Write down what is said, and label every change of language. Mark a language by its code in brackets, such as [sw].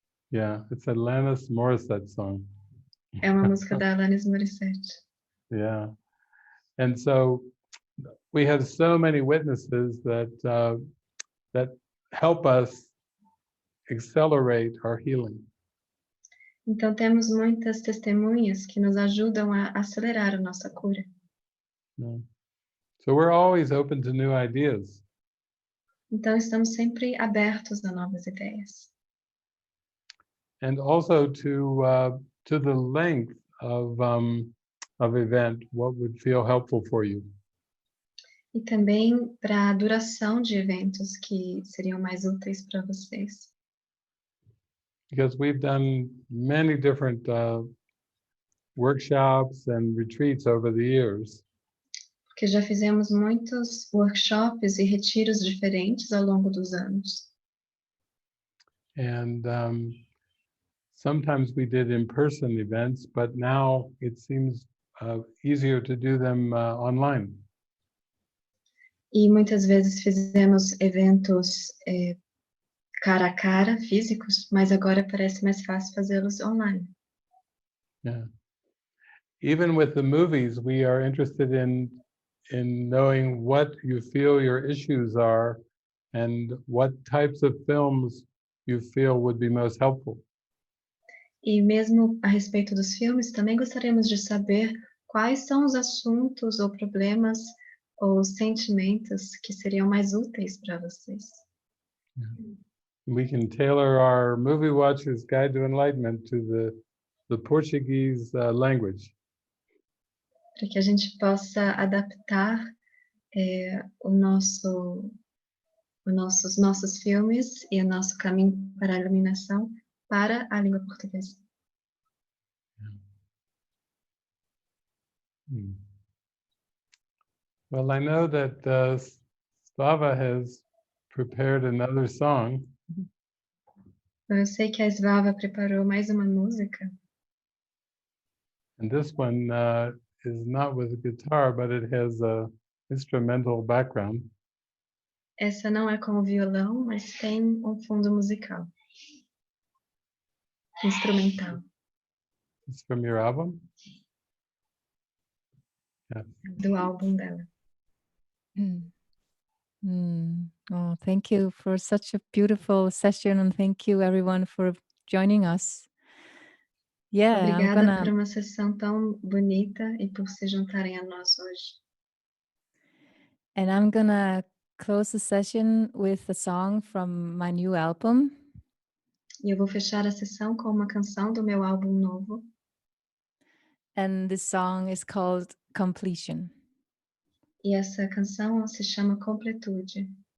[en] Yeah, it's a Alanis Morissette song. [pt] É uma música da Alanis Morissette. [en] Yeah. And so we have so many witnesses that help us accelerate our healing. [pt] Então temos muitas testemunhas que nos ajudam a acelerar a nossa cura. [en] Yeah. So we're always open to new ideas. [pt] Então estamos sempre abertos a novas ideias. [en] And also to the length of event, what would feel helpful for you. [pt] E também para a duração de eventos que seriam mais úteis para vocês. [en] Because we've done many different workshops and retreats over the years. [pt] Porque já fizemos muitos workshops e retiros diferentes ao longo dos anos. [en] And sometimes we did in-person events, but now it seems easier to do them online. [pt] E muitas vezes fizemos eventos cara a cara, físicos, mas agora parece mais fácil fazê-los online. [en] Yeah. Even with the movies, we are interested in knowing what you feel your issues are and what types of films you feel would be most helpful. [pt] E mesmo a respeito dos filmes, também gostaríamos de saber quais são os assuntos ou problemas ou sentimentos que seriam mais úteis para vocês. [en] We can tailor our movie watcher's guide to enlightenment to the Portuguese language. [pt] Para que a gente possa adaptar os nossos filmes e o nosso caminho para a iluminação para a língua portuguesa. [en] Well, I know that Slava has prepared another song. [pt] Eu sei que a Svava preparou mais uma música. [en] And this one is not with guitar, but it has a instrumental background. [pt] Essa não é com o violão, mas tem um fundo musical. [en] Instrumental. It's from your album? Yeah. [pt] Do álbum dela. [en] Oh, thank you for such a beautiful session, and thank you everyone for joining us. Yeah, [pt] Obrigada por uma sessão tão bonita e por se juntarem a nós hoje. [en] And I'm gonna close the session with a song from my new album. [pt] E eu vou fechar a sessão com uma canção do meu álbum novo. [en] And this song is called Completion. [pt] E essa canção se chama Completude.